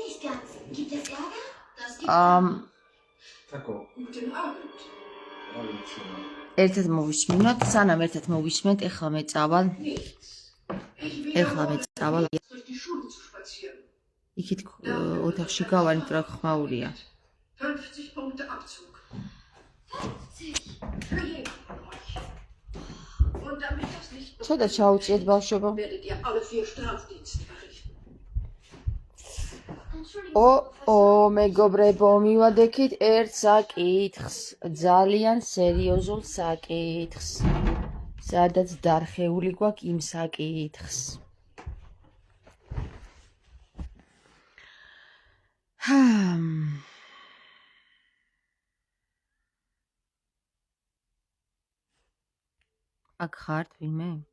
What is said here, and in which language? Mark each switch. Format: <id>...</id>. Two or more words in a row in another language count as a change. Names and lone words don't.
<ka>ერთად მოვისმინოთ, სანამ ერთად მოვისმენთ, ეხლა მე წავალ. იქით ოთახში გავარ, იმიტომ რომ ხმაურია.</ka> <de>50 Punkte Abzug. 50 für jeden von euch. Und damit das nicht</de> <ka>ცოტა ჩაუწიეთ ბავშვებო.</ka> <de>werdet ihr alle 4 Strafdienste verrichten.</de> <ka>მეგობრებო, მივადექით ერთ საკითხს, ძალიან სერიოზულ საკითხს. სადაც დარხეული გვაქვს იმ საკითხს. აქ ხართ ვინმე?</ka>